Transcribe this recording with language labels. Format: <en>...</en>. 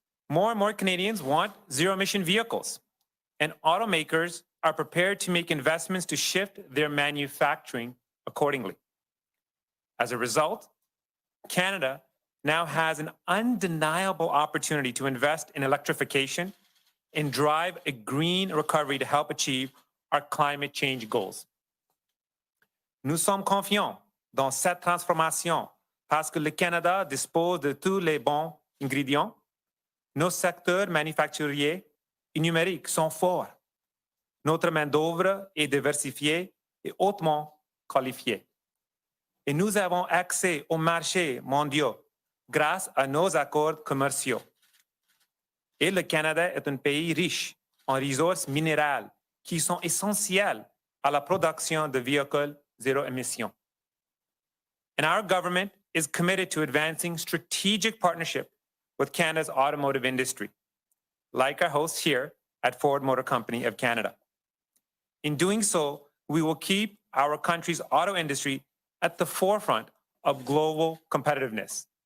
<en>More and more Canadians want zero-emission vehicles, and automakers are prepared to make investments to shift their manufacturing accordingly. As a result, Canada now has an undeniable opportunity to invest in electrification and drive a green recovery to help achieve our climate change goals.</en> <fr>Nous sommes confiants dans cette transformation parce que le Canada dispose de tous les bons ingrédients. Nos secteurs manufacturiers et numériques sont forts. Notre main-d'œuvre est diversifiée et hautement qualifiée. Et nous avons accès aux marchés mondiaux grâce à nos accords commerciaux. Et le Canada est un pays riche en ressources minérales qui sont essentielles à la production de véhicules zéro émission.</fr> <en>And our government is committed to advancing strategic partnership with Canada's automotive industry, like our hosts here at Ford Motor Company of Canada. In doing so, we will keep our country's auto industry at the forefront of global competitiveness.</en>